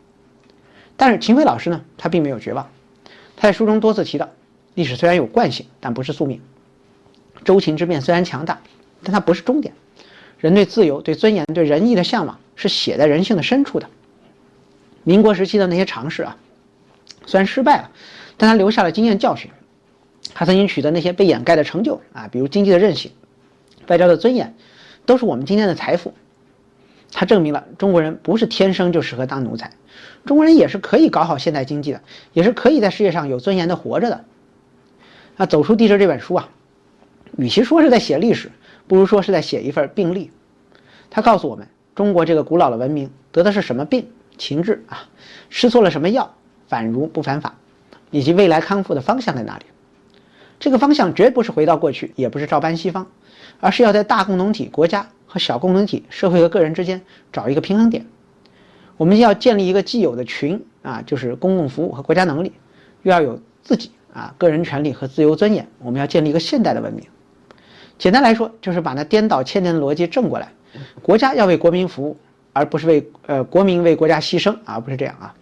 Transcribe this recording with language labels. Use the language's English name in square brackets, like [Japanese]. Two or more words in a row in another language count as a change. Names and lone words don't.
[Chinese] 但是秦晖老師呢，他並沒有絕望。他在書中多次提到，歷史雖然有慣性，但不是宿命。周秦之變雖然強大，但它不是終點。人對自由、對尊嚴、對仁義的向往是寫在人性的深處的。民國時期的那些嘗試啊，雖然失敗了，但他留下了經驗教訓。他曾經取得那些被掩蓋的成就啊，比如經濟的韌性、外交的尊嚴，都是我們今天的財富。他證明了中國人不是天生就適合當奴才，中國人也是可以搞好現代經濟的，也是可以在世界上有尊嚴的活着的。那《走出帝制》這本書啊，與其說是在寫歷史，不如說是在寫一份病歷。他告訴我們，中國這個古老的文明得的是什麼病？情治啊，吃錯了什麼藥？反儒不反法，以及未來康復的方向在哪裡？這個方向絕不是回到過去，也不是照搬西方，而是要在大共同體國家和小共同體社会和個人之間找一個平衡點。我們要建立一個既有的群啊，就是公共服務和國家能力，又要有自己啊個人權利和自由尊嚴。我們要建立一個現代的文明。簡單來說，就是把那顛倒千年的邏輯正過來，國家要為國民服務，而不是國民為國家犧牲，而不是這樣啊。